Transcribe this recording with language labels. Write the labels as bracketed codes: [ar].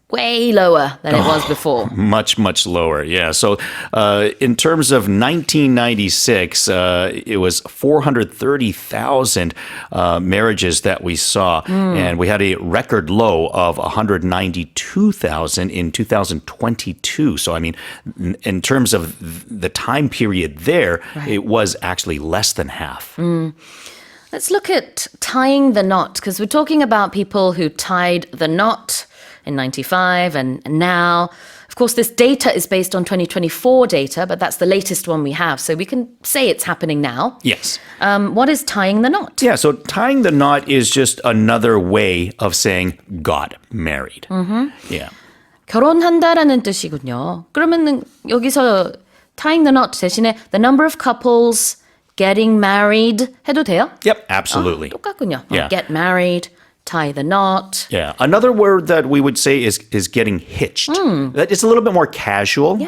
[en] way lower than it was before. Much lower, yeah. So in terms of 1996, it was 430,000 marriages that we saw, and we had a record low of 192,000 in 2022. So I mean, in terms of the time period there, it was actually less than half. Let's look at tying the knot, because we're talking about people who tied the knot in 95 and now. Of course, this data is based on 2024 data, but that's the latest one we have. So we can say it's happening now. Yes. What is tying the knot? Yeah, so tying the knot is just another way of saying got married. Yeah. [ko] 결혼한다라는 뜻이군요. 그러면은 여기서 tying the knot 대신에 [en] the number of couples getting married [ko] 해도 돼요? [en] Yep, absolutely. [ko] 똑같군요. [en] Yeah. Get married, tie the knot. Yeah. Another word that we would say is getting hitched. That it's a little bit more casual.